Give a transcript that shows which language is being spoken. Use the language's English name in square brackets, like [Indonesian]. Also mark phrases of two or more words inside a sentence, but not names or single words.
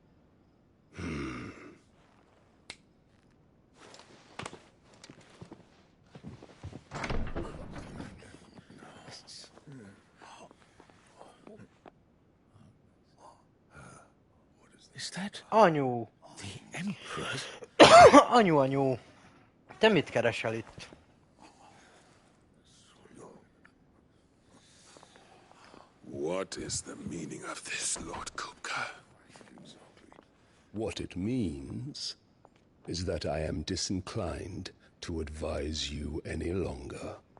[English] Is that Anyu! The Emperor's? [Hungarian] Anyu! Te mit keresel itt? [English] What is the meaning of this, Lord Kupka? What it means is that I am disinclined to advise you any longer.